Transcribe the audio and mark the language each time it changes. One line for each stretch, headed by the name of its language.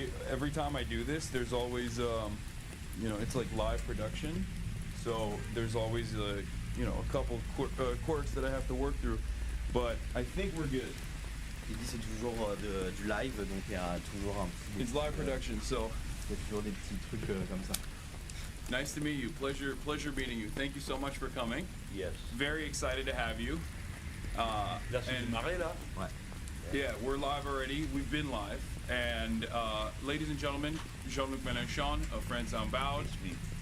English: Every time I do this, there's always it's like live production, so there's always a couple quirks that I have to work through, but I think we're good.
French: Il dit c'est toujours du live, donc il y a toujours un petit...
English: It's live production, so
French: Il y a toujours des petits trucs comme ça.
English: nice to meet you. Pleasure meeting you. Thank you so much for coming. Yes. Very excited to have you.
French: Là, c'est
English: and
French: démarré, là? Ouais.
English: yeah, we're live already. We've been live. And ladies and gentlemen, Jean-Luc Mélenchon of Hasanabi VODs. It's me.